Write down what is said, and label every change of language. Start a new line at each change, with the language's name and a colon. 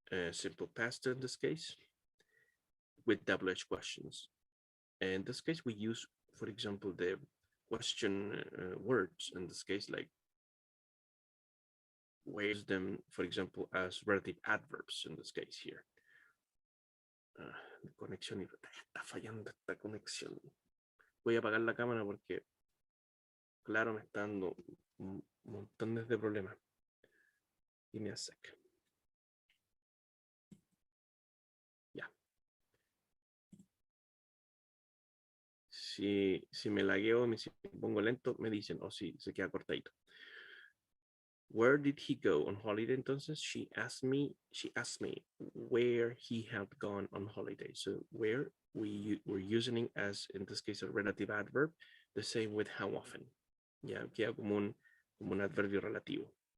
English: Simple past in this case, with WH questions. In this case, we use, for example, the question words in this case, like we use them, for example, as relative adverbs in this case here.
Spanish: Conexión, está fallando esta conexión. Voy a apagar la cámara porque Claro, me está dando montones de problemas.
English: Give me a sec.
Spanish: Ya. Si me lagueo, si me pongo lento, me dicen, o si se queda cortadito.
English: Where did he go on holiday?
Spanish: Entonces,
English: she asked me where he had gone on holiday. So where we're using as, in this case, a relative adverb, the same with how often.
Spanish: Ya, queda como un adverbio relativo.